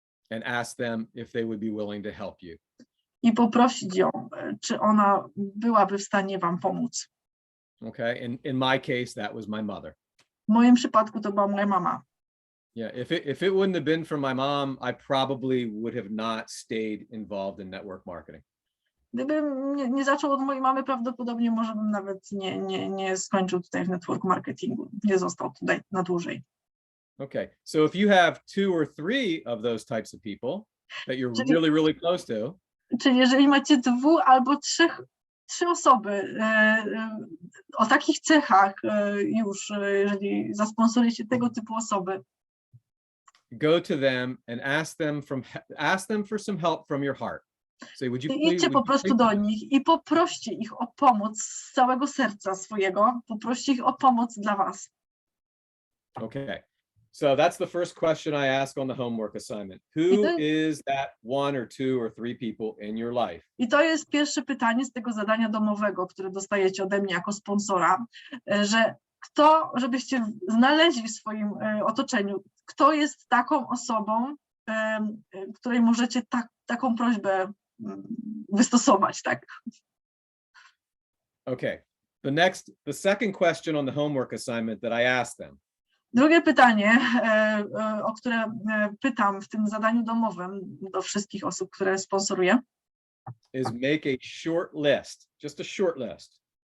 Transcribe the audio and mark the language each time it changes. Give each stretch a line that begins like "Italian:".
English: And ask them if they would be willing to help you.
Polish: I poprosić ją, czy ona byłaby w stanie wam pomóc.
English: Okay, in my case, that was my mother.
Polish: W moim przypadku to była moja mama.
English: Yeah, if it wouldn't have been for my mom, I probably would have not stayed involved in network marketing.
Polish: Gdybym nie zaczął od mojej mamy, prawdopodobnie może bym nawet nie skończył tutaj w network marketingu, nie został tutaj na dłużej.
English: Okay, so if you have 2 or 3 of those types of people that you're really, really close to,
Polish: czyli jeżeli macie 2 albo 3 osoby o takich cechach już, jeżeli zasponsorujecie tego typu osoby,
English: go to them and ask them for some help from your heart. Say, would you please,
Polish: idźcie po prostu do nich i poproście ich o pomoc z całego serca swojego, poproście ich o pomoc dla was.
English: Okay, so that's the first question I ask on the homework assignment. Who is that 1 or 2 or 3 people in your life?
Polish: I to jest pierwsze pytanie z tego zadania domowego, które dostajecie ode mnie jako sponsora, że żebyście znaleźli w swoim otoczeniu, kto jest taką osobą, której możecie taką prośbę wystosować, tak?
English: Okay, the second question on the homework assignment that I asked them.
Polish: Drugie pytanie, o które pytam w tym zadaniu domowym do wszystkich osób, które sponsoruję,
English: is make a short list, just a short list.